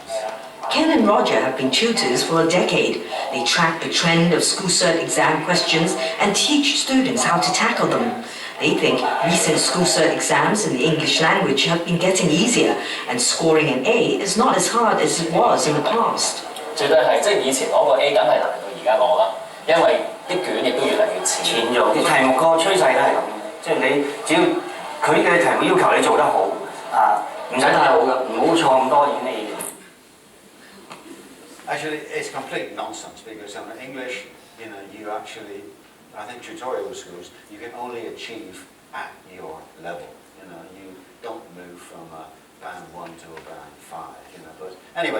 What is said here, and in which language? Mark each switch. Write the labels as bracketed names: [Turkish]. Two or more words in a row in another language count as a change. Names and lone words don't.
[English] Ken and Roger have been tutors for a decade. They track the trend of school cert exam questions and teach students how to tackle them. They think recent school cert exams in the English language have been getting easier, and scoring an A is not as hard as it was in the past. [Cantonese] 絕對係，即係以前攞個 A 梗係難過而家攞啦，因為啲卷亦都越嚟越淺咗。啲題目個趨勢都係咁，即係你只要佢嘅題目要求你做得好唔使太好嘅，唔好錯咁多演戲。 [English] Actually, it's complete nonsense because in English, you actually, I think tutorial schools, you can only achieve at your level. You don't move from a band 1 to a band 5. But anyway.